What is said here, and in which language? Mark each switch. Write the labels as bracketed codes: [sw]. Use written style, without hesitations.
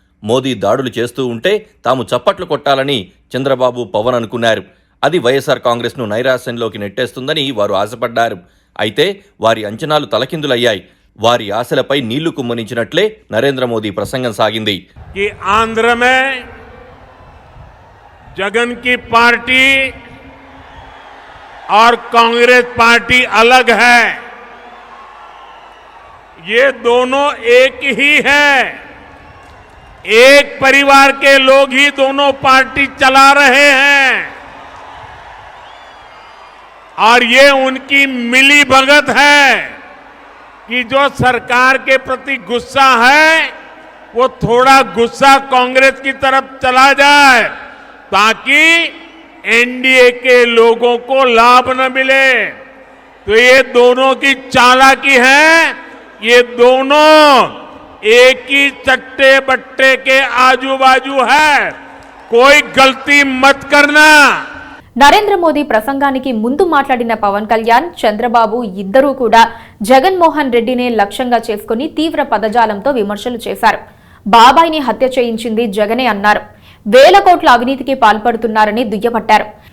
[te] మోదీ దాడులు చేస్తూ ఉంటే తాము చప్పట్లు కొట్టాలని చంద్రబాబు, పవన్ అనుకున్నారు. అది వైఎస్ఆర్ కాంగ్రెస్ను నైరాశ్యంలోకి నెట్టేస్తుందని వారు ఆశపడ్డారు. అయితే వారి అంచనాలు తలకిందులయ్యాయి. వారి ఆశలపై నీళ్లు కుమ్మరించినట్లే నరేంద్ర మోదీ ప్రసంగం సాగింది. [hi] ఆంధ్ర మే जगन की पार्टी और कांग्रेस पार्टी अलग है, ये दोनों एक ही है। एक परिवार के लोग ही दोनों पार्टी चला रहे हैं और ये उनकी मिली भगत है कि जो सरकार के प्रति गुस्सा है वो थोड़ा गुस्सा कांग्रेस की तरफ चला जाए ताकि एनडीए के लोगों को लाभ न मिले। तो ये दोनों की चालाकी है, ये दोनों एक ही चट्टे बट्टे के आजू बाजू है, कोई गलती मत करना। [te] నరేంద్ర మోదీ ప్రసంగానికి ముందు మాట్లాడిన పవన్ కళ్యాణ్, చంద్రబాబు ఇద్దరూ కూడా జగన్మోహన్ రెడ్డినే లక్ష్యంగా చేసుకుని తీవ్ర పదజాలంతో విమర్శలు చేశారు. బాబాయిని హత్య చేయించింది జగనే అన్నారు. వేల కోట్ల అవినీతికి పాల్పడుతున్నారని దుయ్యబట్టారు.